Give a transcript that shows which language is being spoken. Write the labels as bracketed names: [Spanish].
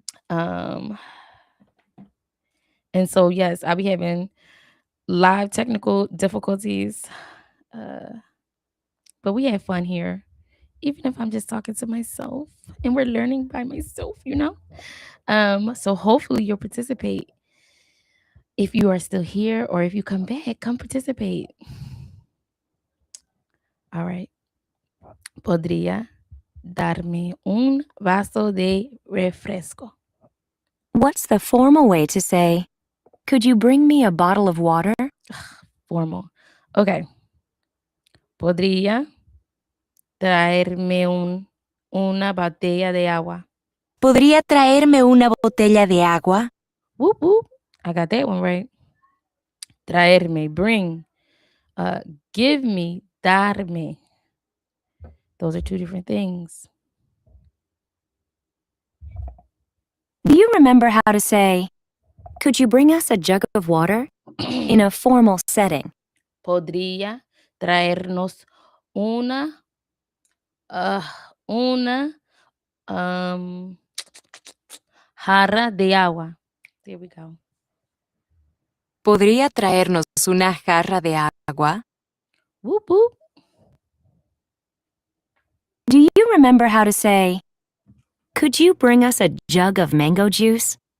[English] um And so, yes, I'll be having live technical difficulties, uh, but we have fun here, even if I'm just talking to myself and we're learning by myself. So hopefully you'll participate. If you are still here or if you come back, come participate. All right. [Spanish] Podría darme un vaso de refresco. [English] What's the formal way to say, could you bring me a bottle of water? Formal. Okay. [Spanish] Podría traerme una botella de agua. ¿Podría traerme una botella de agua? [English] Whoop, whoop. I got that one right. Traerme, bring. Uh, Give me, darme. Those are two different things. Do you remember how to say, could you bring us a jug of water? In a formal setting. [Spanish] Podría traernos una, uh, una jarra de agua. [English] There we go. [Spanish] ¿Podría traernos una jarra de agua? [English] Whoop, whoop. Do you remember how to say, could you bring us a jug of mango juice?